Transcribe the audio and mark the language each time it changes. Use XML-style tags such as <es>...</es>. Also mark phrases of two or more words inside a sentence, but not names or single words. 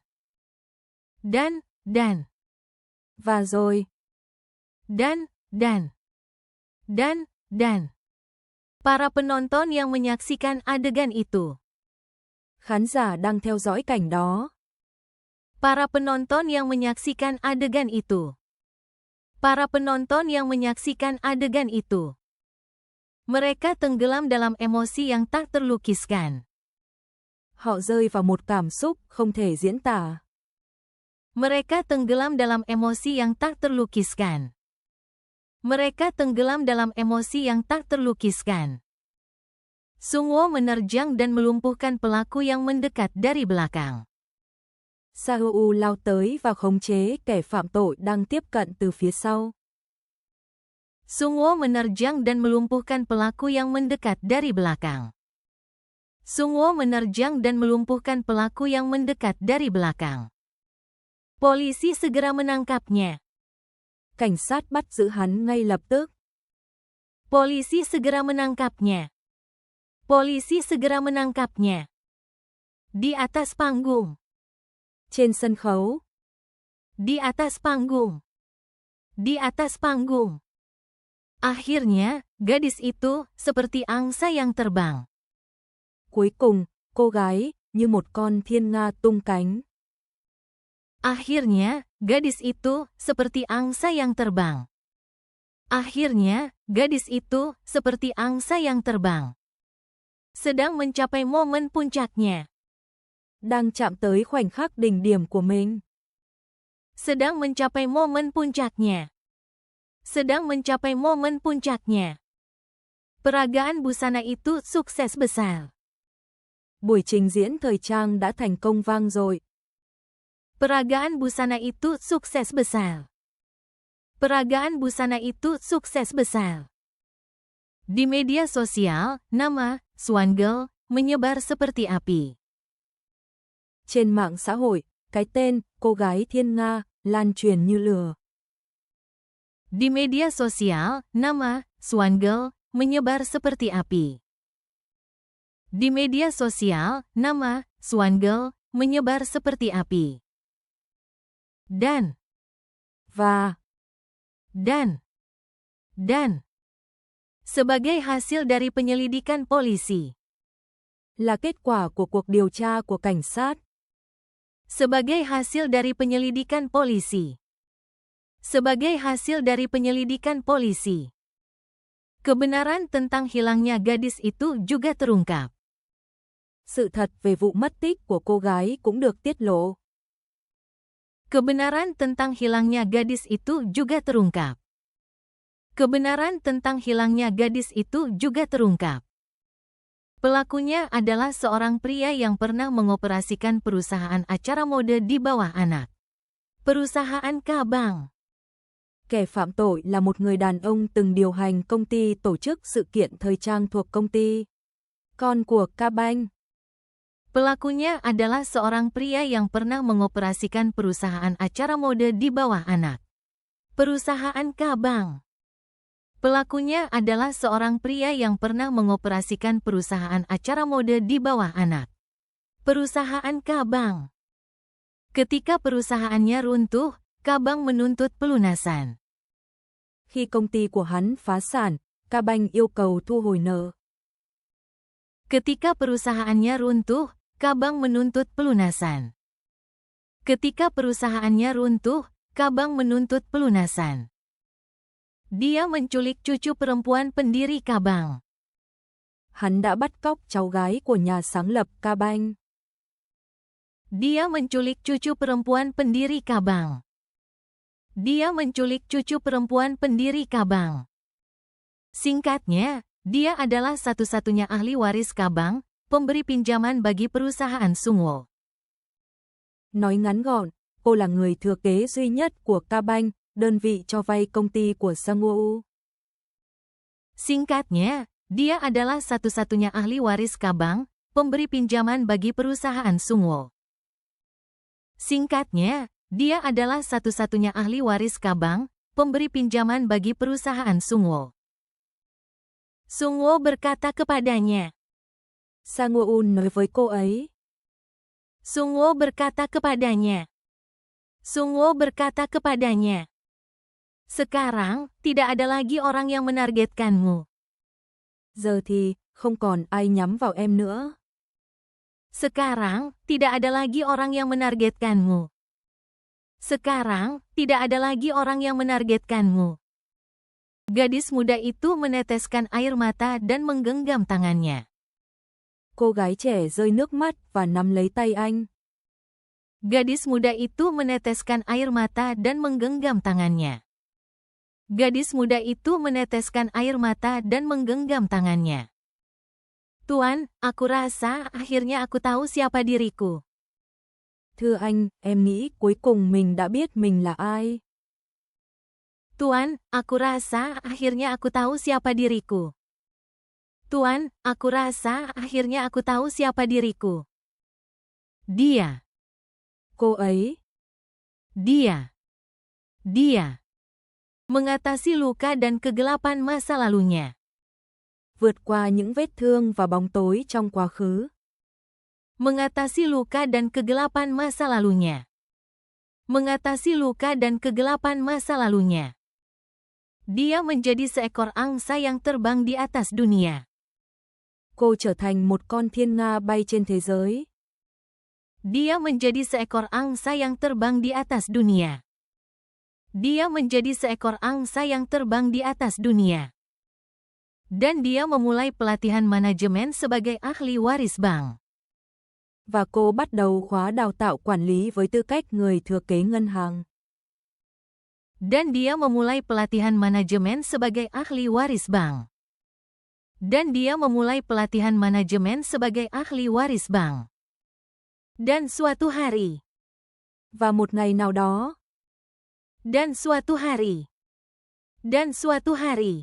<id>Dan.</id> <vi>Và rồi.</vi> <id>Dan. Para penonton yang menyaksikan adegan itu.</id> <vi>Khán giả đang theo dõi cảnh đó.</vi> <id>Para penonton yang menyaksikan adegan itu. Para penonton yang menyaksikan adegan itu. Mereka tenggelam dalam emosi yang tak terlukiskan.</id> <vi>Họ rơi vào một cảm xúc không thể diễn tả.</vi> <id>Mereka tenggelam dalam emosi yang tak terlukiskan. Mereka tenggelam dalam emosi yang tak terlukiskan. Sungwoo menerjang dan melumpuhkan pelaku yang mendekat dari belakang.</id> <vi>Sang-woo lao tới và khống chế kẻ phạm tội đang tiếp cận từ phía sau.</vi> <id>Sungwoo menerjang dan melumpuhkan pelaku yang mendekat dari belakang. Sungwoo menerjang dan melumpuhkan pelaku yang mendekat dari belakang. Polisi segera menangkapnya.</id> <vi>Cảnh sát bắt giữ hắn ngay lập tức.</vi> <id>Polisi segera menangkapnya. Polisi segera menangkapnya. Di atas panggung.</id> <vi>Trên sân khấu.</vi> <id>Di atas panggung. Di atas panggung. Akhirnya, gadis itu seperti angsa yang terbang.</id> <vi>Cuối cùng, cô gái như một con thiên nga tung cánh.</vi> <id>Akhirnya, gadis itu seperti angsa yang terbang. Akhirnya, gadis itu seperti angsa yang terbang, sedang mencapai momen puncaknya.</id> <vi>Đang chạm tới khoảnh khắc đỉnh điểm của mình.</vi> <id>Sedang mencapai momen puncaknya. Sedang mencapai momen puncaknya. Peragaan busana itu sukses besar.</id> <vi>Buổi trình diễn thời trang đã thành công vang dội.</vi> <id>Peragaan busana itu sukses besar. Peragaan busana itu sukses besar. Di media sosial, nama Swan Girl menyebar seperti api.</id> <vi>Trên mạng xã hội, cái tên cô gái thiên nga lan truyền như lửa.</vi> <id>Di media sosial, nama Swan Girl menyebar seperti api. Di media sosial, nama Swan Girl menyebar seperti api. Dan sebagai hasil dari penyelidikan polisi.</id> <vi>Là kết quả của cuộc điều tra của cảnh sát.</vi> <id>Sebagai hasil dari penyelidikan polisi. Sebagai hasil dari penyelidikan polisi. Kebenaran tentang hilangnya gadis itu juga terungkap.</id> <vi>Sự thật về vụ mất tích của cô gái cũng được tiết lộ.</vi> <id>Kebenaran tentang hilangnya gadis itu juga terungkap. Kebenaran tentang hilangnya gadis itu juga terungkap. Pelakunya adalah seorang pria yang pernah mengoperasikan perusahaan acara mode di bawah anak perusahaan cabang.</id> <vi>Kẻ phạm tội là một người đàn ông từng điều hành công ty tổ chức sự kiện thời trang thuộc công ty con của Cabang.</vi> <id>Pelakunya adalah seorang pria yang pernah mengoperasikan perusahaan acara mode di bawah anak perusahaan cabang. Pelakunya adalah seorang pria yang pernah mengoperasikan perusahaan acara mode di bawah anak perusahaan cabang. Ketika perusahaannya runtuh, Cabang menuntut pelunasan.</id> <vi>Khi công ty của hắn phá sản, Cabang yêu cầu thu hồi nợ.</vi> <id>Ketika perusahaannya runtuh, Cabang menuntut pelunasan. Ketika perusahaannya runtuh, Cabang menuntut pelunasan. Dia menculik cucu perempuan pendiri Cabang.</id> <vi>Hắn đã bắt cóc cháu gái của nhà sáng lập Cabang.</vi> <id>Dia menculik cucu perempuan pendiri Cabang. Dia menculik cucu perempuan pendiri Cabang. Singkatnya, dia adalah satu-satunya ahli waris Cabang, pemberi pinjaman bagi perusahaan Sungwo.</id> <vi>Nói ngắn gọn, cô là người thừa kế duy nhất của Cabang, đơn vị cho vay công ty của Sungwo.</vi> <id>Singkatnya, dia adalah satu-satunya ahli waris Cabang, pemberi pinjaman bagi perusahaan Sungwo. Singkatnya, dia adalah satu-satunya ahli waris Cabang, pemberi pinjaman bagi perusahaan Sungwo. Sungwo berkata kepadanya.</id> <vi>Sungwo nói với cô ấy.</vi> <id>Sungwo berkata kepadanya. Sungwo berkata kepadanya. Sekarang, tidak ada lagi orang yang menargetkanmu.</id> <vi>Giờ thì, không còn ai nhắm vào em nữa.</vi> <id>Sekarang, tidak ada lagi orang yang menargetkanmu. Sekarang, tidak ada lagi orang yang menargetkanmu. Gadis muda itu meneteskan air mata dan menggenggam tangannya.</id> <vi>Cô gái trẻ rơi nước mắt và nắm lấy tay anh.</vi> <id>Gadis muda itu meneteskan air mata dan menggenggam tangannya. Gadis muda itu meneteskan air mata dan menggenggam tangannya. Tuan, aku rasa akhirnya aku tahu siapa diriku.</id> <vi>Thưa anh, em nghĩ cuối cùng mình đã biết mình là ai.</vi> <id>Tuan, aku rasa akhirnya aku tahu siapa diriku. Tuan, aku rasa akhirnya aku tahu siapa diriku. Dia.</id> <vi>Cô ấy.</vi> <id>Dia. Mengatasi luka dan kegelapan masa lalunya.</id> <vi>Vượt qua những vết thương và bóng tối trong quá khứ.</vi> <id>Mengatasi luka dan kegelapan masa lalunya. Mengatasi luka dan kegelapan masa lalunya. Dia menjadi seekor angsa yang terbang di atas dunia.</id> <vi>Cô trở thành một con thiên nga bay trên thế giới.</vi> <id>Dia menjadi seekor angsa yang terbang di atas dunia. Dia menjadi seekor angsa yang terbang di atas dunia. Dan dia memulai pelatihan manajemen sebagai ahli waris bank.</id> <vi>Và cô bắt đầu khóa đào tạo quản lý với tư cách người thừa kế ngân hàng.</vi> <id>Dan dia memulai pelatihan manajemen sebagai ahli waris bank. Dan dia memulai pelatihan manajemen sebagai ahli waris bank. Dan suatu hari.</id> <vi>Và một ngày nào đó.</vi> <id>Dan suatu hari. Dan suatu hari.</id>